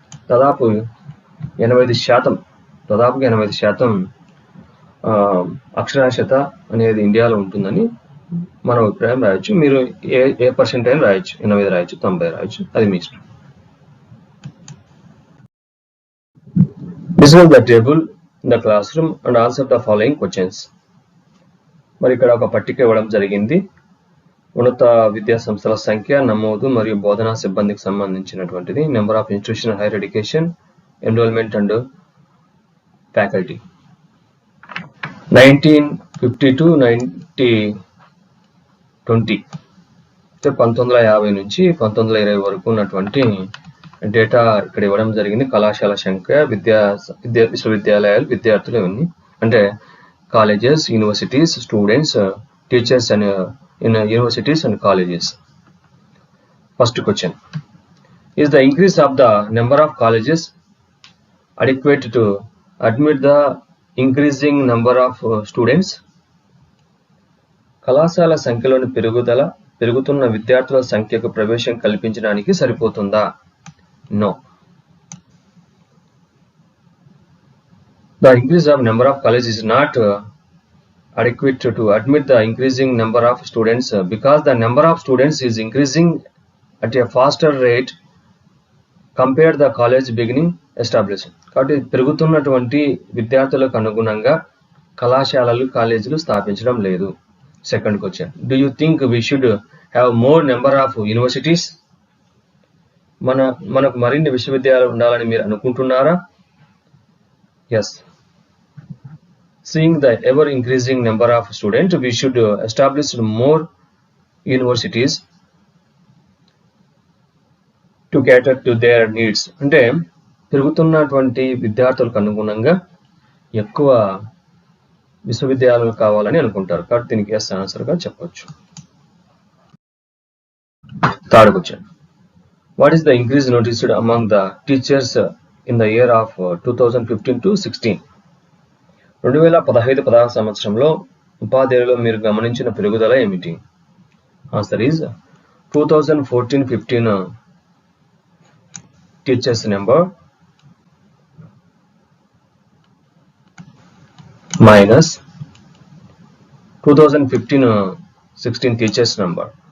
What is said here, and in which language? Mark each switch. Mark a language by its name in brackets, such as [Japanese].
[Telugu] దాదాపు 85% అక్షరాస్యత అనేది ఇండియాలో ఉంటుందని మన అభిప్రాయం రాయొచ్చు. మీరు ఏ పర్సెంట్ అయినా రాయొచ్చు, 80 రాయొచ్చు, 90 రాయొచ్చు, అది మీ ఇష్టం. [English] Visualize the table in the classroom and answer the following questions. [Telugu] మరి ఇక్కడ ఒక పట్టిక ఇవ్వడం జరిగింది. ఉన్నత విద్యా సంస్థల సంఖ్య, నమోదు మరియు బోధనా సిబ్బందికి సంబంధించినటువంటిది. [English] Number of institution higher education, enrolment and faculty. [Telugu] 1950 to 1920 అంటే 1950 నుంచి 1920 వరకు ఉన్నటువంటి డేటా ఇక్కడ ఇవ్వడం జరిగింది. కళాశాల సంఖ్య, విశ్వవిద్యాలయాలు, విద్యార్థులు ఇవన్నీ అంటే [English] Colleges, universities, students, teachers and in universities and colleges. First question, is the increase of the number of colleges adequate to admit the increasing number of students? [Telugu] కళాశాల సంఖ్యలోని పెరుగుతున్న విద్యార్థుల సంఖ్యకు ప్రవేశం కల్పించడానికి సరిపోతుందా? [English] No. The increase of number of colleges is not adequate to admit the increasing number of students because the number of students is increasing at a faster rate compared the college beginning established. [Telugu] కాబట్టి పెరుగుతున్నటువంటి విద్యార్థులకు అనుగుణంగా కళాశాలలు, కాలేజీలు స్థాపించడం లేదు. [English] Second question, do you think we should have more number of universities? [Telugu] మనకు మరిన్ని విశ్వవిద్యాలయాలు ఉండాలని మీరు అనుకుంటున్నారా? [English] Yes. Seeing the ever increasing number of students, we should establish more universities to cater to their needs. [Telugu] అంటే పెరుగుతున్నటువంటి విద్యార్థులకు అనుగుణంగా ఎక్కువ విశ్వవిద్యాలయాలు కావాలని అనుకుంటారు. కాబట్టి దీనికి [English] yes answer [Telugu] గా చెప్పొచ్చు. [English] Third question. What is the increase noticed among the teachers in the year of 2015 to 16? [Telugu] 2015-16 సంవత్సరంలో ఉపాధ్యాయులలో మీరు గమనించిన పెరుగుదల ఏమిటి? [English] Answer is 2014-15 teachers number minus 2015-16 teachers number.